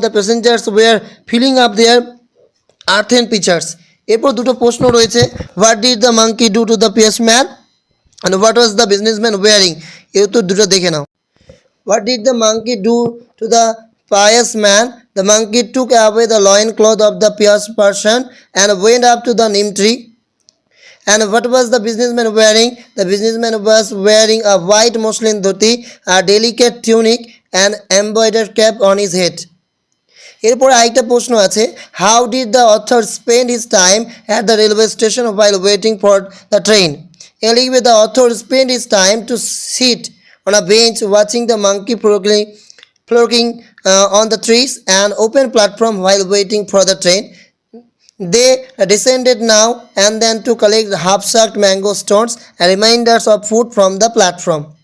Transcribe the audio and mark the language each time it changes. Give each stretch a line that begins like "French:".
English: The passengers were filling up their earthen pitchers.
Bangla: এরপর দুটো প্রশ্ন রয়েছে।
English: What did the monkey do to the pious man and what was the businessman wearing.
Bangla: এও তো দুটো দেখে নাও।
English: What did the monkey do to the pious man? The monkey took away the loin cloth of the pious person and went up to the neem tree. And what was the businessman wearing? The businessman was wearing a white muslin dhoti, a delicate tunic, and embroidered cap on his head.
Bangla: এরপর আরেকটা প্রশ্ন আছে।
English: How did the author spend his time at the railway station while waiting for the train?
Bangla: এ লিখবে
English: The author spend his time to sit on a bench watching the monkey flocking on the trees and open platform while waiting for the train. They descended now and then to collect half-sucked mango stones and reminders of food from the platform.